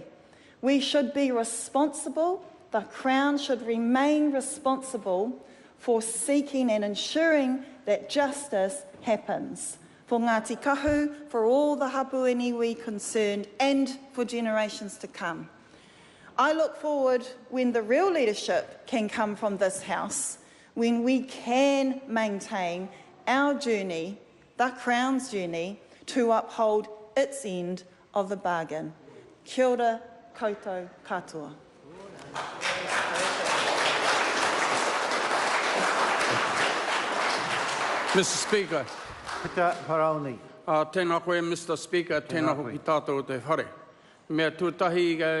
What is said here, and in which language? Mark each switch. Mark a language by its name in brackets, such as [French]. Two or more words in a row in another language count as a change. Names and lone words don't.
[English] We should be responsible, the Crown should remain responsible for seeking and ensuring that justice happens for Ngatikahu, for all the hapu and iwi concerned, and for generations to come. I look forward when the real leadership can come from this House, when we can maintain our journey, the Crown's journey, to uphold its end of the bargain. [Māori] Kia ora koutou katoa. [English] Mr. Speaker. Peter Paroni. [Māori] Tēnā koe, [English] Mr. Speaker, [Māori] tēnā hoki tātou te whare. Mea tūtahi